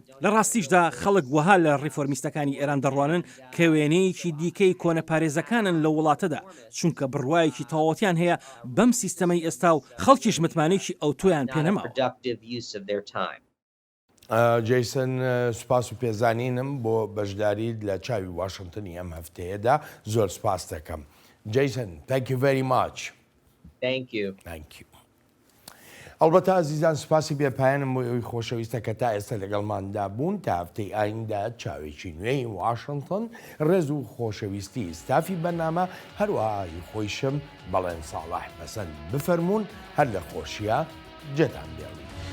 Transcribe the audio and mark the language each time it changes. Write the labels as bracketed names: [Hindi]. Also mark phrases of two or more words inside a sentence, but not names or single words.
[Central Kurdish] لە ڕاستیشدا خەڵک وەها لە ڕیفۆرمیستەکانی ئێران دەڕوانن کە وێنەیەکی دیکەی کۆنە پارێزەکانن لە وڵاتەدا چونکە بڕوایەکی تەواوەتیان هەیە بەم سیستەمەی ئێستا و خەڵکیش متمانێکی ئەوتۆیان پێنەما. جیسن سوپاس و پێزانینم بۆ بەشداریت لە چاوی واشنگتنی ئەم هەفتەیەدا زۆر سپاس دەکەم. [English] جیسن thank you very much. Thank you. [Central Kurdish] ئەڵبەتە ئازیزان سوپاسی بێپایانم بۆ ئەوی خۆشەویستە کە تا ئێستا لەگەڵماندا بوون تا هەفتەی ئایندا چاوێکی نوێی واشنگتن ڕێز و خۆشەویستی ستافی بەرنامە هەروەهایی خۆیشم بەڵێن ساڵح بەسەند بفەرمونون هەر لە خۆشیە جێتان بێڵی.